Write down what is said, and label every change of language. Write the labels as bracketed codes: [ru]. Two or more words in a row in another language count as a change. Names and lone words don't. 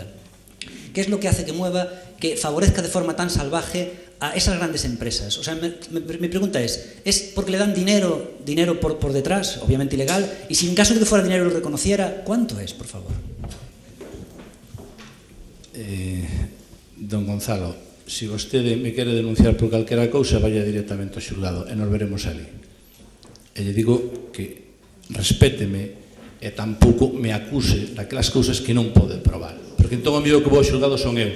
[es] ¿Qué es lo que hace que mueva, que favorezca de forma tan salvaje a esas grandes empresas? O sea, mi pregunta ¿es porque le dan dinero por detrás, obviamente ilegal? Y si en caso de que fuera dinero lo reconociera, ¿cuánto es, por favor? [gl] Don Gonzalo, se vostede me quere denunciar por calquera cousa, vaya directamente ao xulgado e nos veremos ali. E lle digo que respéteme e tampouco me acuse daquelas cousas que non pode probar, porque entón o mío que vou ao xulgado son eu.